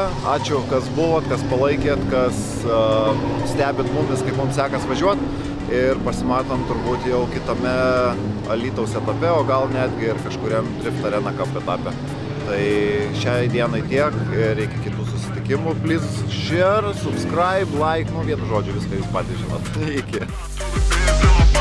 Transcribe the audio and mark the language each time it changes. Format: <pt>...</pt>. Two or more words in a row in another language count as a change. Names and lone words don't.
<lt>Ačiū, kas buvot, kas palaikėt, kas stebit mumis, kaip mums sekas važiuoti. Ir pasimatom turbūt jau kitame Alytaus etape, o gal netgi ir kažkuriam Drift Arena Cup etape. Tai šiai dienai tiek ir iki kitų susitikimų.</lt> <en>Please share, subscribe, like,</en> <lt>vienu žodžiu viską jūs patys žinot. Iki.</lt>